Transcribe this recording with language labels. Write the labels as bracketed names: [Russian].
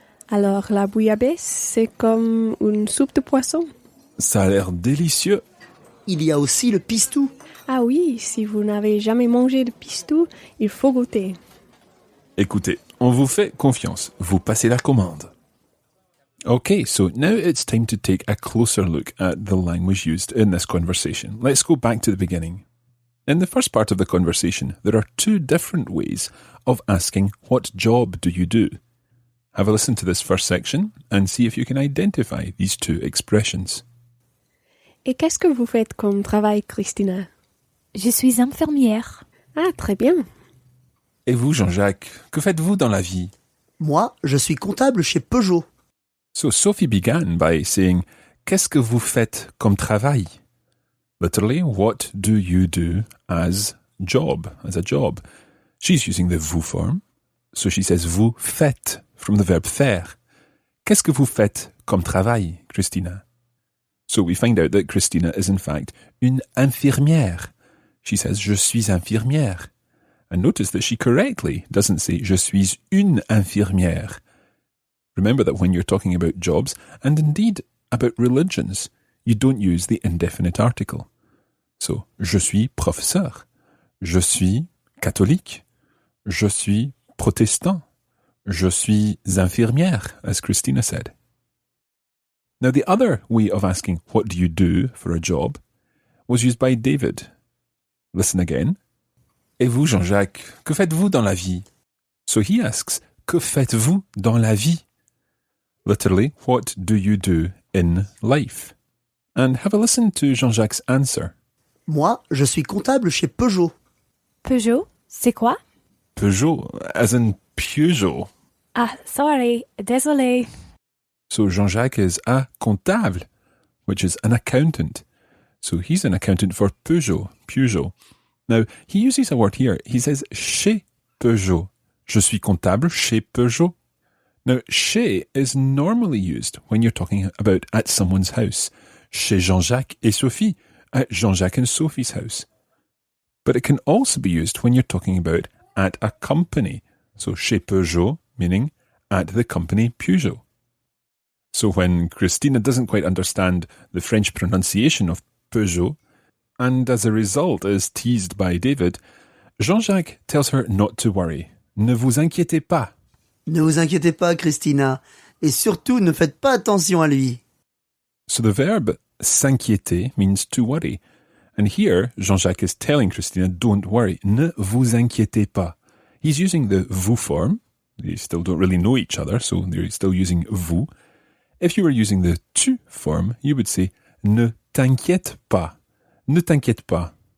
[French] Alors, la bouillabaisse, c'est comme une soupe de poisson. Ça a l'air délicieux. Il y a aussi le pistou. Ah oui, si vous n'avez jamais mangé de pistou, il faut goûter. Écoutez, on vous fait confiance. Vous passez la commande. [English] Okay, so now it's time to take a closer look at the language used in this conversation. Let's go back to the beginning. In the first part of the conversation, there are 2 different ways of asking what job do you do? Have a listen to this first section and see if you can identify these 2 expressions. [French] Et qu'est-ce que vous faites comme travail, Christina? Je suis infirmière. Ah, très bien. Et vous, Jean-Jacques, que faites-vous dans la vie? Moi, je suis comptable chez Peugeot. [English] So Sophie began by saying, [French] qu'est-ce que vous faites comme travail? [English] Literally, what do you do as a job? She's using the vous form. So she says, [French] vous faites, [English] from the verb faire. [French] Qu'est-ce que vous faites comme travail, Christina? [English] So we find out that Christina is in fact [French] une infirmière. [English] She says, [French] je suis infirmière. [English] And notice that she correctly doesn't say, [French] je suis une infirmière. [English] Remember that when you're talking about jobs, and indeed about religions, you don't use the indefinite article. [French] So, je suis professeur. Je suis catholique. Je suis protestant. Je suis infirmière, [English] as Christina said. Now, the other way of asking, what do you do for a job, was used by David. Listen again. [French] Et vous, Jean-Jacques, que faites-vous dans la vie? [English] So he asks, [French] que faites-vous dans la vie? [English] Literally, what do you do in life? And have a listen to Jean-Jacques' answer. [French] Moi, je suis comptable chez Peugeot. Peugeot, c'est quoi? [English] Peugeot, as in Peugeot. Ah, sorry, désolé. So Jean-Jacques is a comptable, which is an accountant. So he's an accountant for Peugeot. Now, he uses a word here. He says chez Peugeot. [French] Je suis comptable chez Peugeot. [English] Now, chez is normally used when you're talking about at someone's house. [French] Chez Jean-Jacques et Sophie, [English] at Jean-Jacques and Sophie's house. But it can also be used when you're talking about at a company. So chez Peugeot, meaning at the company Peugeot. So when Christina doesn't quite understand the French pronunciation of Peugeot, and as a result is teased by David, Jean-Jacques tells her not to worry. [French] Ne vous inquiétez pas. Ne vous inquiétez pas, Christina. Et surtout, ne faites pas attention à lui. [English] So the verb s'inquiéter means to worry. And here, Jean-Jacques is telling Christina, don't worry. [French] Ne vous inquiétez pas. [English] He's using the vous form. They still don't really know each other, so they're still using vous. If you were using the tu form, you would say [French] ne t'inquiète pas. Ne t'inquiète pas.